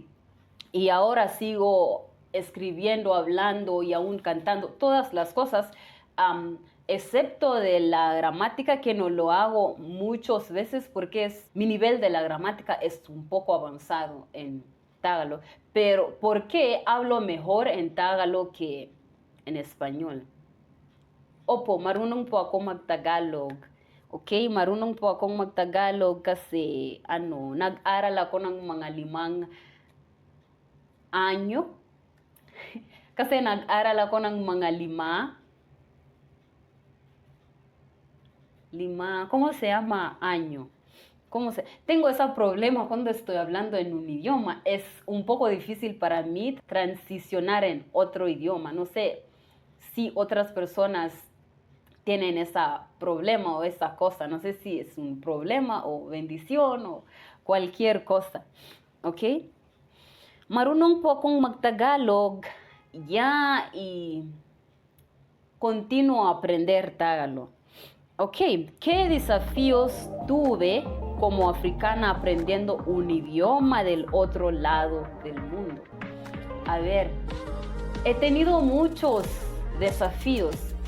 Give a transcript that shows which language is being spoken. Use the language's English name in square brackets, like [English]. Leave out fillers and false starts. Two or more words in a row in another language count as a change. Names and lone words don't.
[Spanish] Y ahora sigo escribiendo, hablando y aún cantando, todas las cosas, excepto de la gramática, que no lo hago muchas veces porque mi nivel de la gramática es un poco avanzado en tagalo. Pero ¿por qué hablo mejor en tagalo que en español? [Filipino] Opo, marunong po ako mag-Tagalog. Okay, marunong po akong mag-Tagalog kasi nag-aral ako ng mga 5 anyo. Kasi nag-aral ako ng mga 5, [Spanish] ¿cómo se llama? Año. Tengo ese problema cuando estoy hablando en un idioma. Es un poco difícil para mí transicionar en otro idioma. No sé si otras personas tienen ese problema o esa cosa. No sé si es un problema o bendición o cualquier cosa. ¿Ok? [Filipino] Marunong po akong mag-Tagalog [Spanish] y continuo a aprender Tagalog. Ok, ¿qué desafíos tuve como africana aprendiendo un idioma del otro lado del mundo? A ver, he tenido muchos desafíos